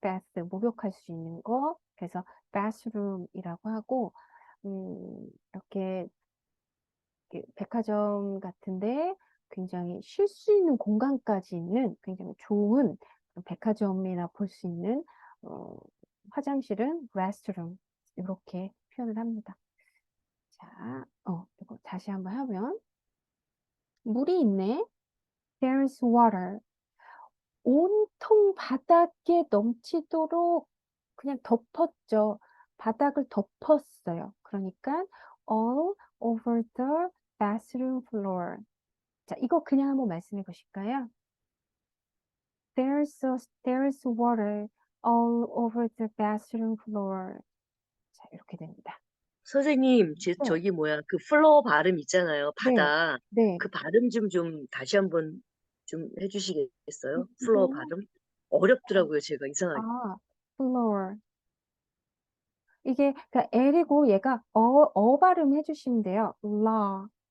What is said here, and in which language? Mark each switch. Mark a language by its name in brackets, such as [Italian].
[Korean] bath 목욕할 수 있는 거. 그래서 bathroom이라고 하고 이렇게 백화점 같은데 굉장히 쉴 수 있는 공간까지 있는 굉장히 좋은 백화점이나 볼 수 있는 어, 화장실은 restroom 이렇게 표현을 합니다. 자, 이거 다시 한번 하면 물이 있네. [English] There's water. [Korean] 온통 바닥에 넘치도록 그냥 덮었죠. 바닥을 덮었어요. 그러니까 [English] all over the bathroom floor. [Korean] 자, 이거 그냥 한번 말씀해 보실까요? [English] There's water all over the bathroom floor. [Korean] 자, 이렇게 됩니다. 선생님, 네, 저기 뭐야, 그 플로어 발음 있잖아요. 네, 바다. 네. 그 발음 좀 다시 한번 좀 해주시겠어요? [English] 플로어 [Korean] 발음? 어렵더라고요, 제가 이상하게. [English] floor. [Korean] 이게 그러니까 L이고 얘가 발음 해주시면 돼요. 라.